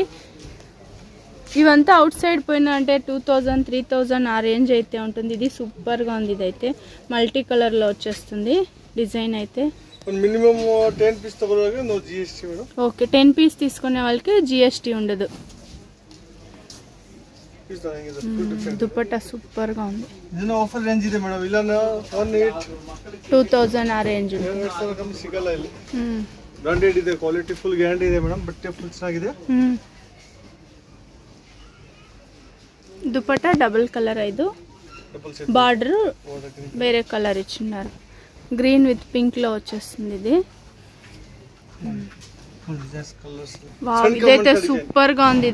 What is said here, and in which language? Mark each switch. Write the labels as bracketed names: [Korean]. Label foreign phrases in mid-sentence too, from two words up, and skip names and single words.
[Telugu] ఇవంతా [English] outside [Telugu] పోయినా అంటే 2000 3000 ఆ రేంజ్ అయితే ఉంటుంది. ఇది సూపర్గా ఉంది. ఇదైతే [English] multi color [Telugu] వచ్చేస్తుంది డిజైన్ అయితే. [English] minimum 10 piece [Telugu] తగ్గడానికి [English] no GST madam. ok, 10 piece [Telugu] తీసుకునే వాళ్ళకి GST ఉండదు. దుపట్టా సూపర్ గా ఉంది. [Kannada] ಇದನ್ನ [English] offer range [Kannada] ಇದೆ ಮೇಡಂ. ಇಲ್ಲ 2000 ಆ ರೇಂಜ್ ಇದೆ. ಸಿಗಲ್ಲ ಇಲ್ಲಿ. ಬ್ರಾಂಡೆಡ್ ಇದೆ, [English] quality full guarantee [Kannada] ಇದೆ ಮೇಡಂ. ಬಟ್ಟೆ ಫುಲ್ ಚೆನ್ನಾಗಿದೆ. [Telugu] దుపట్టా [English] double color. [Telugu] ఇది బార్డర్ వేరే కలర్ ఇచ్చినారు. [English] green with pink [Telugu] లో వచ్చేస్తుంది. ఇది ఇదైతే సూపర్ గా ఉంది.